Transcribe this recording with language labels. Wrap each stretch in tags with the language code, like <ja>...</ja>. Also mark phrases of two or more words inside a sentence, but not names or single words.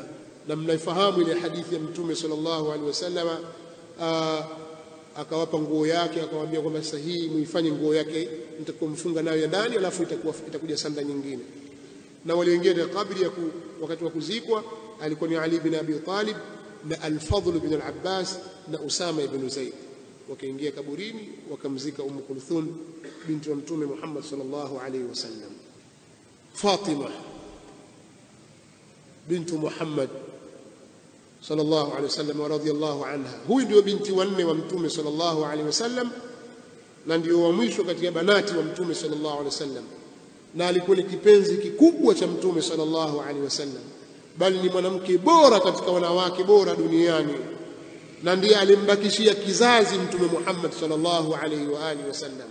<sw>Na mnaifahamu ile hadithi ya Mtume</sw> <ar>صلى الله عليه وسلم,</ar> <sw>akawapa nguo yake, akawaambia kwamba sasa hii muifanye nguo yake mtakomfunga nayo ya ndani, alafu itakuja sanda nyingine. Na walioingia katika kabri wakati wa kuzikwa alikuwa ni Ali bin Abi Talib na Al-Fadl bin Al-Abbas na Usama ibn Zaid. Wakaingia kaburini wakamzika Kulthum binti wa Mtume Muhammad</sw> <ar>صلى الله عليه وسلم.</ar> <sw>Fatima bintu Muhammad</sw> <ar>صلى الله عليه وسلم ورضي الله عنها,</ar> <sw>huyu ndio binti wa 4 wa Mtume</sw> <ar>صلى الله عليه وسلم,</ar> <sw>na ndio wa mwisho katika banati wa Mtume</sw> <ar>صلى الله عليه وسلم,</ar> <sw>na alikuwa ni kipenzi kikubwa cha Mtume</sw> <ar>صلى الله عليه وسلم,</ar> <sw>bali ni mwanamke bora katika wanawake bora duniani, na ndiye alimbakishia kizazi Mtume Muhammad</sw> <ar>صلى الله عليه وآله وسلم.</ar>